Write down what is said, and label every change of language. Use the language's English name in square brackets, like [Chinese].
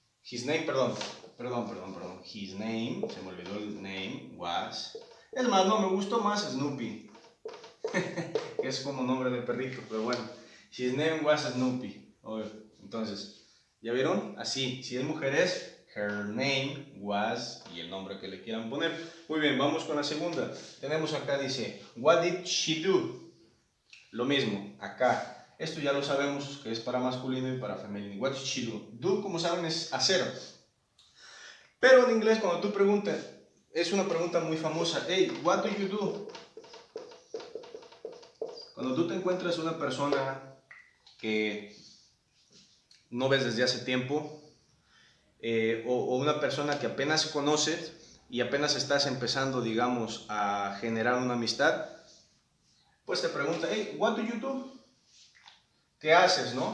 [English] His name, [Spanish] perdón, [English] his name, [Spanish] se me olvidó el name, was, es más, no, me gustó más Snoopy, que es como nombre de perrito, pero bueno, [English] his name was Snoopy, [Spanish] entonces, ¿ya vieron? Así, si es mujer es [English] her name was [Spanish] y el nombre que le quieran poner. Muy bien, vamos con la segunda. Tenemos acá, dice, [English] what did she do? [Spanish] Lo mismo, acá, esto ya lo sabemos que es para masculino y para femenino. [English] What did she do? [Spanish] Do, como saben, es hacer. Pero en inglés cuando tú preguntas, es una pregunta muy famosa, [English] hey, what do you do? [Spanish] Cuando tú te encuentras una persona que no ves desde hace tiempo, o una persona que apenas conoces y apenas estás empezando, digamos, a generar una amistad, pues te pregunta, [English] hey, what do you do? [Spanish] ¿Qué haces, no?